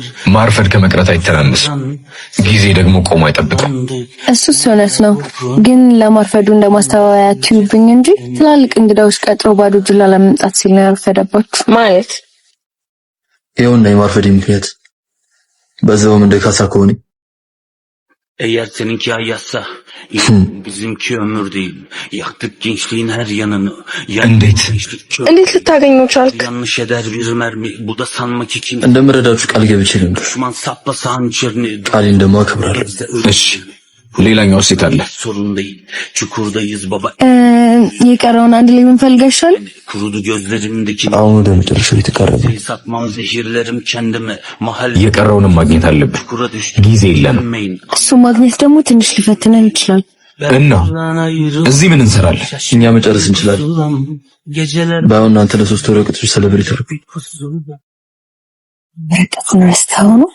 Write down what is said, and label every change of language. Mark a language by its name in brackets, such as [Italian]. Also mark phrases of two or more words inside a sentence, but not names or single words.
[Amharic] ማርፈድ ከመቅረት አይተናነስም። ጊዜ ደግሞ ቆሞ አይጠብቅም። እሱስ እውነት ነው፣ ግን ለማርፈዱ እንደማስተባበያ አትዩብኝ እንጂ ትላልቅ እንግዳዎች ቀጥሮ ባዶ እጁን ላለመምጣት ሲል ነው ያረፈደባችሁ ማለት። ይኸውና የማርፈዴ ምክንያት በዛውም እንደ ካሳ ከሆነ [Turkish] Eğer seninki ayazsa bizimki ömür değil. Yaktık gençliğin her yanını. [Amharic] እንዴት ልታገኘው ቻልክ? [Turkish] Yanlış eder bir mermi. Bu da sanma ki kimse. [Amharic] እንደምረዳችሁ ቃል ገብቼ ነበር። [Turkish] Düşman saplasa hançerini. [Amharic] ቃሌን ደግሞ አከብራለሁ። እሺ፣ ሌላኛው ሴት አለ። [Turkish] Sorun değil. Çukurdayız baba. [Amharic] የቀረውን አንድ ላይ ብንፈልግ አይሻልም? [Turkish] Kurudu gözlerimdeki. [Amharic] አሁን ወደ መጨረሻው የተቃረበ [Turkish] Satmam zehirlerim kendime. Mahalle. [Amharic] የቀረውንም ማግኘት አለብን። [Turkish] Çukura düştü. [Amharic] ጊዜ የለንም። እሱ ማግኘት ደግሞ ትንሽ ሊፈትነን ይችላል። እና እዚህ ምን እንሰራለን? እኛ መጨረስ እንችላለን። ባይሆን እናንተ ለሶስት ወረቀቶች ሰለብሬት አድርጉ። ወረቀቱን ረስተኸው ነው?